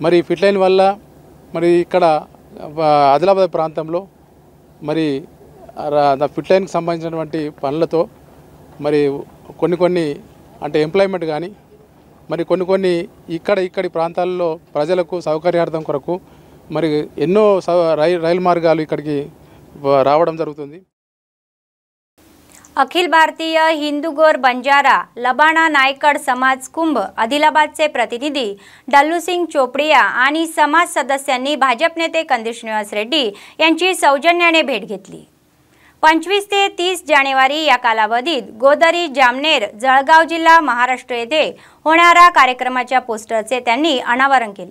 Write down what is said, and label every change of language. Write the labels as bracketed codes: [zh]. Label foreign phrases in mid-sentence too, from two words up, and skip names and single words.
[te] మరి ఫిట్ లైన్ వల్ల మరి ఇక్కడ ఆదిలాబాద్ ప్రాంతంలో మరి ఫిట్ లైన్కి సంబంధించినటువంటి పనులతో మరి కొన్ని అంటే ఎంప్లాయ్మెంట్ కానీ మరి కొన్ని ఇక్కడి ప్రాంతాల్లో ప్రజలకు సౌకర్యార్థం కొరకు మరి ఎన్నో రైలు మార్గాలు ఇక్కడికి రావడం జరుగుతుంది। [mr] अखिल भारतीय हिंदू गौर बंजारा लबाणा नायकड समाज कुंभ आदिलाबादचे प्रतिनिधी डल्लू सिंग चोपडिया आणि समाज सदस्यांनी भाजप नेते कंदी श्रीनिवास रेड्डी यांची सौजन्याने भेट घेतली। 25 ते 30 जानेवारी या कालावधीत गोदरी जामनेर जळगाव जिल्हा महाराष्ट्र येथे होणाऱ्या कार्यक्रमाच्या पोस्टरचे त्यांनी अनावरण केले।